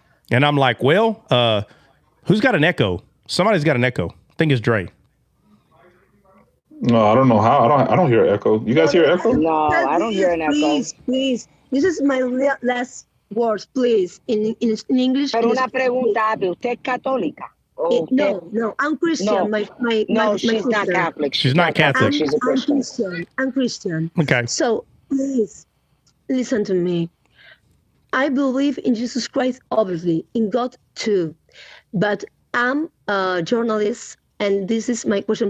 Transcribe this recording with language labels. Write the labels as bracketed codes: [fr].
[en] And I'm like, well, who's got an echo? Somebody's got an echo. I think it's Dre. No, I don't know how. I don't hear an echo. You guys hear an echo? No, I don't hear an echo. Please. This is my last words, please. In English. [es] Pero una pregunta, ¿usted es católica? [en] No, I'm Christian. No, she's not Catholic. She's not Catholic. She's a Christian. I'm Christian. Okay. So please listen to me. I believe in Jesus Christ, obviously, in God too. But I'm a journalist, and this is my question.